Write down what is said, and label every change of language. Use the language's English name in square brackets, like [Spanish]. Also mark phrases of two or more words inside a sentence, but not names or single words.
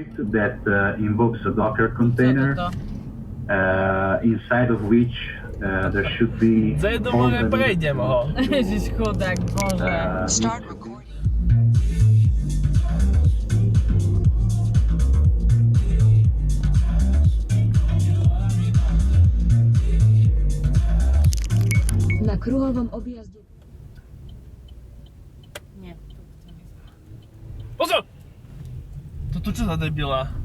[English] that invokes a Docker container, inside of which there should be all the [Slovak] prejdem ho. Ježiš chudák, bože. [English] Start recording. [Slovak] Na kruhovom objazde. Nie. Pozor! Toto čo za debila?